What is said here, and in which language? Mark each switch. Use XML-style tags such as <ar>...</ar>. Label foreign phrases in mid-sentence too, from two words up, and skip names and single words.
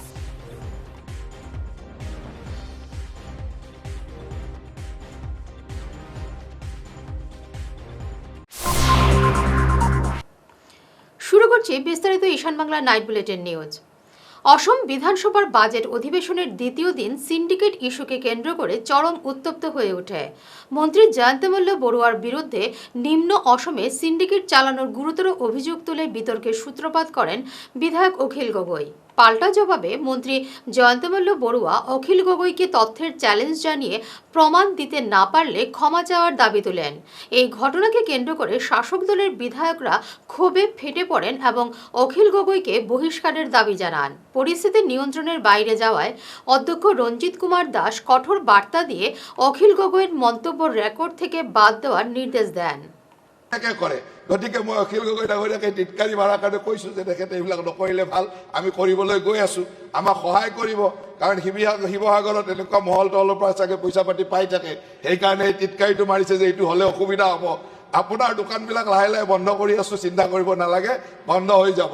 <bn>শুরু করছি বিস্তারিত ঈশান বাংলা নাইট বুলেটিন নিউজ। অসম বিধানসভার বাজেট অধিবেশনের দ্বিতীয় দিন সিন্ডিকেট ইস্যুকে কেন্দ্র করে চরম উত্তপ্ত হয়ে ওঠে। মন্ত্রী জয়ন্তমল্ল বড়ুয়ার বিরুদ্ধে নিম্ন অসমে সিন্ডিকেট চালানোর গুরুতর অভিযোগ তুলে বিতর্কের সূত্রপাত করেন বিধায়ক অখিল গগৈ। পাল্টা জবাবে মন্ত্রী জয়ন্তমল্ল বড়ুয়া অখিল গগৈকে তথ্যের চ্যালেঞ্জ জানিয়ে প্রমাণ দিতে না পারলে ক্ষমা চাওয়ার দাবি তোলেন। এই ঘটনাকে কেন্দ্র করে শাসক দলের বিধায়করা ক্ষোভে ফেটে পড়েন এবং অখিল গগৈকে বহিষ্কারের দাবি জানান। পরিস্থিতি নিয়ন্ত্রণের বাইরে যাওয়ায় অধ্যক্ষ রঞ্জিত কুমার দাস কঠোর বার্তা দিয়ে অখিল গগৈয়ের মন্তব্য রেকর্ড থেকে বাদ দেওয়ার নির্দেশ দেন।</bn> <as>গতিকে মই অখিল গগৈ ডাঙৰীয়াকে টিটকাৰি মাৰাৰ কাৰণে কৈছোঁ যে তেখেতে এইবিলাক নকৰিলে ভাল, আমি কৰিবলৈ গৈ আছোঁ, আমাক সহায় কৰিব। কাৰণ শিৱসাগৰত এনেকুৱা মহল তলৰ পৰা চাগে পইচা পাতি পাই থাকে, সেইকাৰণে এই টিটকাৰিটো মাৰিছে যে এইটো হ'লে অসুবিধা হ'ব। আপোনাৰ দোকানবিলাক লাহে লাহে বন্ধ কৰি আছোঁ, চিন্তা কৰিব নালাগে, বন্ধ হৈ যাব।</as>